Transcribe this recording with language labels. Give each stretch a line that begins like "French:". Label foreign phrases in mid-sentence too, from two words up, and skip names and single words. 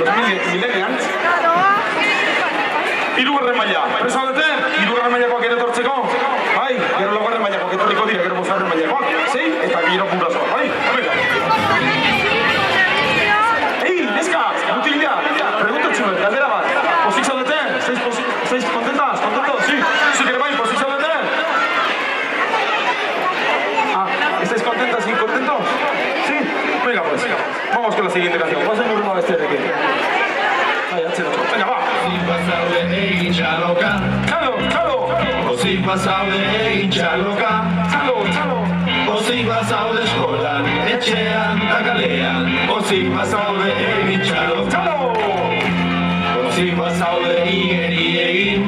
Basque: millennials. Hirugarren maila. Presa dute? Hirugarren mailakoak ere etortzeko? Bai, gero laugarren mailakoak etorriko dira, gero bosgarren mailakoak. Sei, eta gero purazoak. Bai, venga. Ei, neska, mutilila, preguntatxuet, galdera bat. Pozik zaudete?
Spanish: ¿Estáis contentas? ¿Contentos? Sí. ¿Sí que
Basque: bai, pozik zaudete?
Spanish: Ah, ¿estáis contentas y contentos? Sí. Venga, pues. Vamos con la siguiente canción. Pasen por una vez de aquí. Venga, va.
Basque: Pozik bazaude egin txaloka, pozik bazaude eskolan, etxean eta kalean. Pozik bazaude egin txaloka, pozik bazaude igeri egin,